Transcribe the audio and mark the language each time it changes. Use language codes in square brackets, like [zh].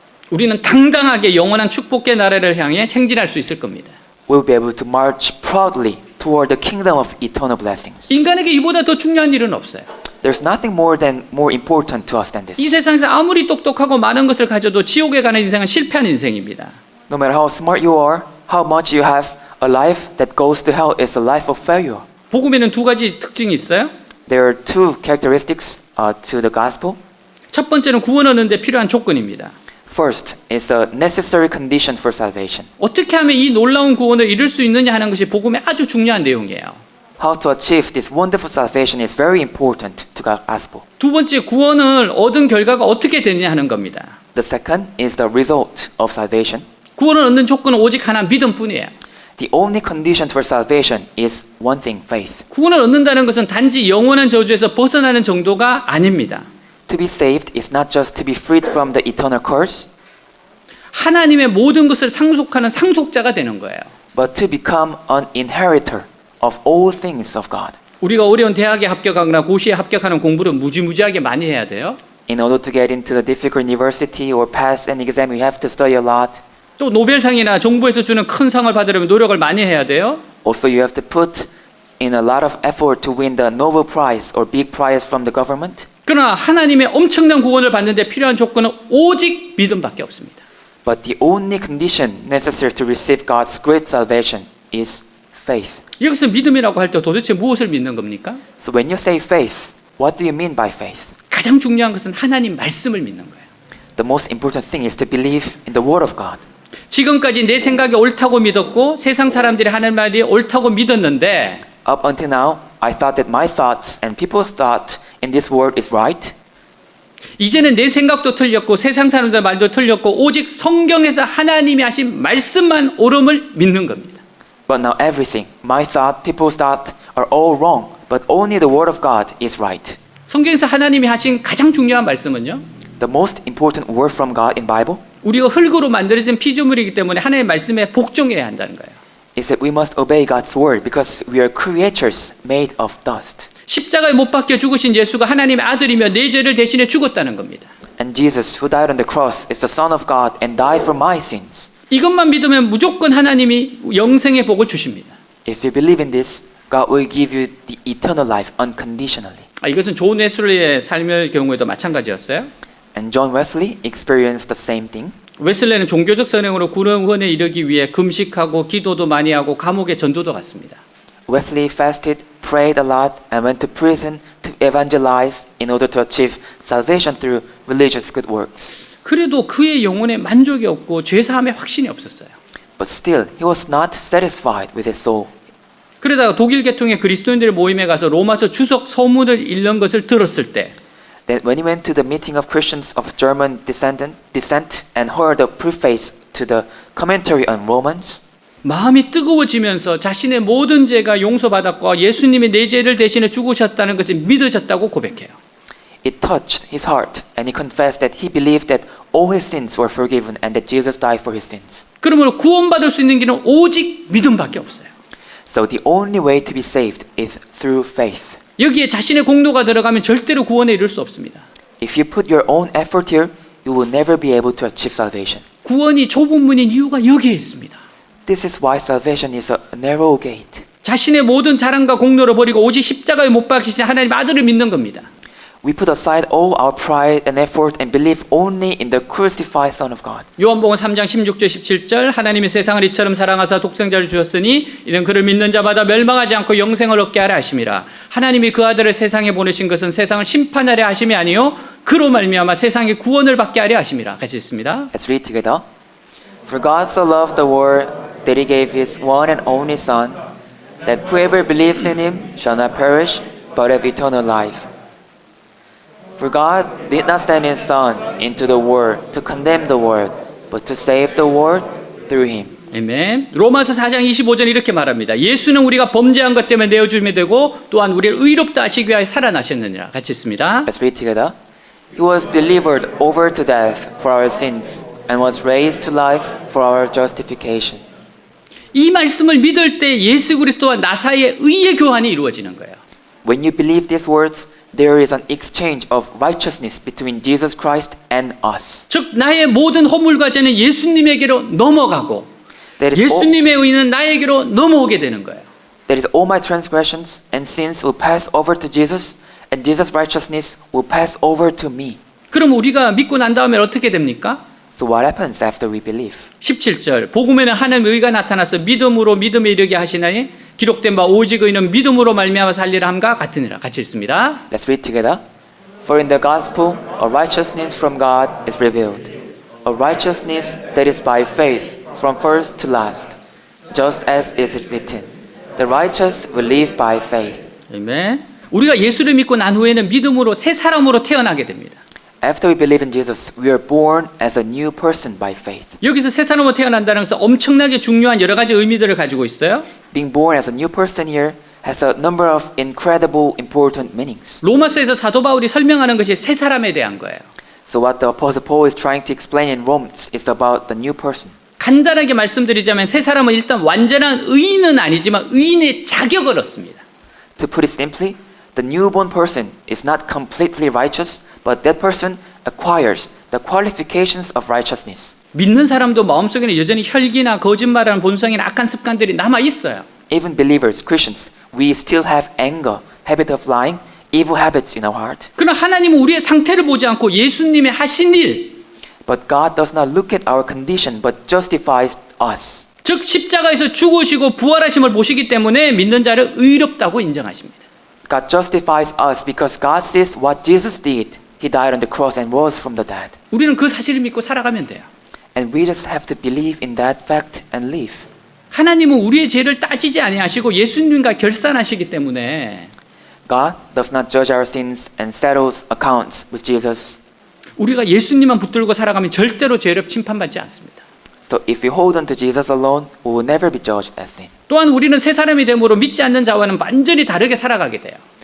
[ko] 우리는 당당하게 영원한 축복의 나라를 향해 행진할 수 있을 겁니다. [en] we will be able to march proudly toward the kingdom of eternal blessings. [ko] 인간에게 이보다 더 중요한 일은 없어요. [en] There's nothing more important to us than [ko] 이 [en] this. [ko] 세상에서 아무리 똑똑하고 많은 것을 가져도 지옥에 가는 인생은 실패한 인생입니다. [en] No matter how smart you are, how much you have, a life that goes to hell is a life of failure. [ko] 복음에는 두 가지 특징이 있어요. [en] There are two characteristics to the gospel. [ko] 첫 번째는 구원 얻는 데 필요한 조건입니다. [en] First, it's a necessary condition for salvation. [ko] 어떻게 하면 이 놀라운 구원을 이룰 수 있느냐 하는 것이 복음의 아주 중요한 내용이에요. [en] How to achieve this wonderful salvation is very important to the gospel. [ko] 두 번째 구원을 얻은 결과가 어떻게 되느냐 하는 겁니다. [en] The second is the result of salvation. [ko] 구원을 얻는 조건은 오직 하나 믿음뿐이에요. [en] The only condition for salvation is one thing, faith. [ko] 구원을 얻는다는 것은 단지 영원한 저주에서 벗어나는 정도가 아닙니다. [en] To be saved is not just to be freed from the eternal curse, [ko] 하나님의 모든 것을 상속하는 상속자가 되는 거예요. [en] but to become an inheritor of all things of God. [ko] 우리가 어려운 대학에 합격하거나 고시에 합격하는 공부를 무지무지하게 많이 해야 돼요. [en] In order to get into the difficult university or pass an exam, you have to study a lot. [ko] 또 노벨상이나 정부에서 주는 큰 상을 받으려면 노력을 많이 해야 돼요. [en] Also, you have to put in a lot of effort to win the Nobel Prize or big prize from the government. [ko] 그러나 하나님의 엄청난 구원을 받는 데 필요한 조건은 오직 믿음밖에 없습니다. [en] But the only condition necessary to receive God's great salvation is faith. [ko] 여기서 믿음이라고 할 때 도대체 무엇을 믿는 겁니까? [en] So when you say faith, what do you mean by faith? [ko] 가장 중요한 것은 하나님 말씀을 믿는 거예요. [en] The most important thing is to believe in the Word of God. [ko] 지금까지 내 생각이 옳다고 믿었고 세상 사람들이 하는 말이 옳다고 믿었는데 [en] Up until now, I thought that my thoughts and people's thought in this world is right. [ko] 이제는 내 생각도 틀렸고 세상 사람들 말도 틀렸고 오직 성경에서 하나님이 하신 말씀만 옳음을 믿는 겁니다. [en] But now everything, my thought, people's thought are all wrong. But only the Word of God is right. [ko] 성경에서 하나님이 하신 가장 중요한 말씀은요. [en] The most important word from God in Bible [ko] 우리가 흙으로 만들어진 피조물이기 때문에 하나님의 말씀에 복종해야 한다는 거예요. [en] is that we must obey God's word because we are creatures made of dust. [ko] 십자가에 못 박혀 죽으신 예수가 하나님의 아들이며 내 죄를 대신해 죽었다는 겁니다. [en] And Jesus, who died on the cross, is the Son of God and died for my sins. [ko] 이것만 믿으면 무조건 하나님이 영생의 복을 주십니다. [en] If you believe in this, God will give you the eternal life unconditionally. [ko] 이것은 존 웨슬리의 삶의 경우에도 마찬가지였어요. [en] And John Wesley experienced the same thing. [ko] 웨슬리는 종교적 선행으로 구원에 이르기 위해 금식하고 기도도 많이 하고 감옥에 전도도 갔습니다. [en] Wesley fasted, prayed a lot, and went to prison to evangelize in order to achieve salvation through religious good works. [ko] 그래도 그의 영혼에 만족이 없고 죄사함에 확신이 없었어요. [en] But still, he was not satisfied with his soul. [ko] 그러다가 독일 계통의 그리스도인들 모임에 가서 로마서 주석 서문을 읽는 것을 들었을 때 [en] Then when he went to the meeting of Christians of German descent and heard the preface to the commentary on Romans, [ko] 마음이 뜨거워지면서 자신의 모든 죄가 용서받았고 예수님이 내 죄를 대신해 죽으셨다는 것이 믿어졌다고 고백해요. [en] it touched his heart, and he confessed that he believed that all his sins were forgiven and that Jesus died for his sins. [ko] 그러므로 구원받을 수 있는 길은 오직 믿음밖에 없어요. [en] So the only way to be saved is through faith. [ko] 여기에 자신의 공로가 들어가면 절대로 구원에 이를 수 없습니다. [en] If you put your own effort here, you will never be able to achieve salvation. [ko] 구원이 좁은 문인 이유가 여기에 있습니다. [en] This is why salvation is a narrow gate. [ko] 자신의 모든 자랑과 공로를 버리고 오직 십자가에 못 박히신 하나님 아들을 믿는 겁니다. [en] We put aside all our pride and effort and believe only in the crucified Son of God. [ko] 요한복음 3장 16절 17절 하나님이 세상을 이처럼 사랑하사 독생자를 주셨으니 이는 그를 믿는 자마다 멸망하지 않고 영생을 얻게 하려 하심이라. 하나님이 그 아들을 세상에 보내신 것은 세상을 심판하려 하심이 아니요 그로 말미암아 세상의 구원을 받게 하려 하심이라. 같이 읽습니다. [en] Let's read together. For God so loved the world that he gave his one and only Son, that whoever believes in him shall not perish but have eternal life. For God did not send his Son into the world to condemn the world, but to save the world through him. [ko] 아멘. 로마서 4장 25절 이렇게 말합니다. 예수는 우리가 범죄한 것 때문에 내어줌이 되고 또한 우리를 의롭다 하시기 위하여 살아나셨느니라. 같이 읽습니다. [en] Let's read together. He was delivered over to death for our sins and was raised to life for our justification. [ko] 이 말씀을 믿을 때 예수 그리스도와 나 사이의 의의 교환이 이루어지는 거예요. [en] When you believe these words, there is an exchange of righteousness between Jesus Christ and us. [ko] 즉 나의 모든 허물과 죄는 예수님에게로 넘어가고 예수님의 의는 나에게로 넘어오게 되는 거예요. [en] That is, all my transgressions and sins will pass over to Jesus, and Jesus' righteousness will pass over to me. [ko] 그럼 우리가 믿고 난 다음에 어떻게 됩니까? [en] So what happens after we believe? [ko] 17절 복음에는 하나님의 의가 나타나서 믿음으로 믿음에 이르게 하시나니 기록된 바 오직 의는 믿음으로 말미암아 살리라 함과 같으니라. 같이 읽습니다. [en] Let's read together. For in the gospel, a righteousness from God is revealed, a righteousness that is by faith from first to last, just as is it written, the righteous will live by faith. [ko] 아멘. 우리가 예수를 믿고 난 후에는 믿음으로 새 사람으로 태어나게 됩니다. [en] After we believe in Jesus, we are born as a new person by faith. [ko] 여기서 새 사람으로 태어난다는 것은 엄청나게 중요한 여러 가지 의미들을 가지고 있어요. [en] Being born as a new person here has a number of incredible important meanings. [ko] 로마서에서 사도 바울이 설명하는 것이 새 사람에 대한 거예요. [en] So what the Apostle Paul is trying to explain in Romans is about the new person. [ko] 간단하게 말씀드리자면 새 사람은 일단 완전한 의인은 아니지만 의인의 자격을 얻습니다. [en] To put it simply, the newborn person is not completely righteous, but that person acquires the qualifications of righteousness. [ko] 믿는 사람도 마음속에는 여전히 혈기나 거짓말하는 본성이나 악한 습관들이 남아 있어요. [en] Even believers, Christians, we still have anger, habit of lying, evil habits in our heart. [ko] 그러나 하나님은 우리의 상태를 보지 않고 예수님의 하신 일, [en] But God does not look at our condition, but justifies us. [ko] 즉 십자가에서 죽으시고 부활하심을 보시기 때문에 믿는 자를 의롭다고 인정하십니다. [en] God justifies us because God sees what Jesus did. He died on the cross and rose from the dead. [ko] 우리는 그 사실을 믿고 살아가면 돼요. [en] And we just have to believe in that fact and live. [ko] 하나님은 우리의 죄를 따지지 아니하시고 예수님과 결산하시기 때문에 [en] God does not judge our sins and settles accounts with Jesus. [ko] 우리가 예수님만 붙들고 살아가면 절대로 죄를 심판받지 않습니다. [en] So if we hold on to Jesus alone, we will never be judged as sin. [ko] 또한 우리는 새 사람이 됨으로 믿지 않는 자와는 완전히 다르게 살아가게 돼요.